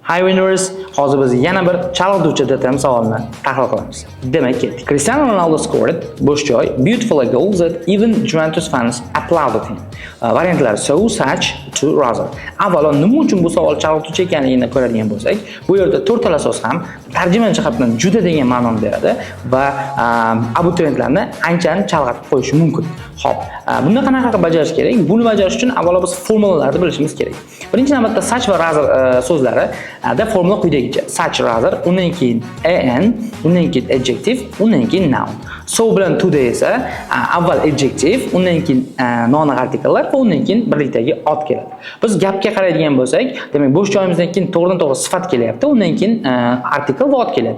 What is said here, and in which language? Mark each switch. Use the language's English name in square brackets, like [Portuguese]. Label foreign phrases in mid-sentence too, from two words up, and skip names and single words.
[English] Hi winners, [Uzbek] hozir biz yana bir chalg'ituvchi datam savolini tahlil qilamiz. Demak, ketdik. [English] Cristiano Ronaldo scored [Uzbek] bo'sh joy [English] beautiful goals that even Juventus fans applauded him. [Uzbek] Variantlar [English] so, such, to, rather. [Uzbek] Avvalo nima uchun bu savol chalg'ituvchi ekanligini ko'radigan bo'lsak, bu yerda to'rttala so'z ham tarjima jihatdan juda degan ma'noni beradi va abituriyentlarni anchani chalg'itib qo'yishi mumkin. Xo'p, bunda qanaqa bajarish kerak? Buni bajarish uchun avvalo biz formulalarni bilishimiz kerak. Birinchi navbatda such va rather so'zlari da formula quyidagicha: [English] such, rather, [Uzbek] undan keyin an, undan keyin adjective, undan keyin noun. So bilan today esa avval adjective, undan keyin noun artikellar va undan keyin birlikdagi ot keladi. Biz gapga qaraydigan bo'lsak, demak bo'sh joyimizdan keyin to'g'ridan-to'g'ri sifat kelyapti, undan keyin artikel va ot kelyapti.